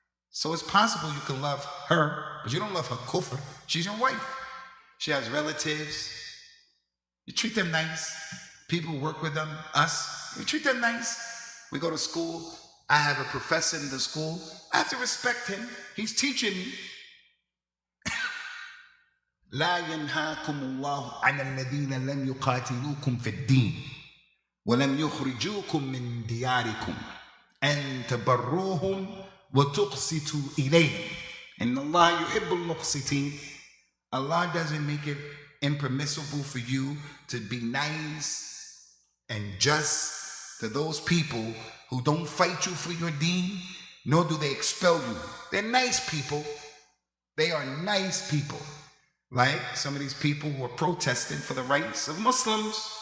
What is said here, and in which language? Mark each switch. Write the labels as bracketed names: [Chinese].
[English] So it's possible you can love her, but you don't love her kufr. She's your wife. She has relatives. You treat them nice. People work with them, us. You treat them nice. We go to school. I have a professor in the school. I have to respect him. He's teaching me. [Arabic] لا ينهاكم الله عن الذين لم يقاتلوكم في الدين ولم يخرجوكم من دياركم أن تبروهم وتقسطوا إليهم إن الله يحب المقسطين. [English] Allah doesn't make it impermissible for you to be nice and just to those people who don't fight you for your deen, nor do they expel you. They're nice people. They are nice people. Like some of these people who are protesting for the rights of Muslims.